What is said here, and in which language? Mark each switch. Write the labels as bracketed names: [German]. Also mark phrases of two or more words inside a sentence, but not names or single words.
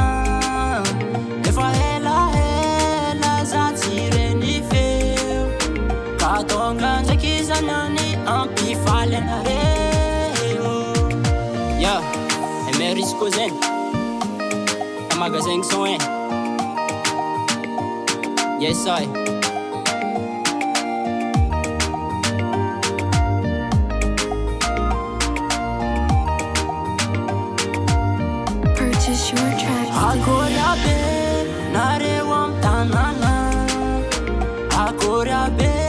[Malagasy] Efa ela zatsy reny feo, ka tonga ndraiky zanany ampy faly anareo. Yeah, Emeris koa zegny magasin son hein. [English] Yes I purchase your tracks today. [Malagasy] Akory aby nareo amy tanàna, akory aby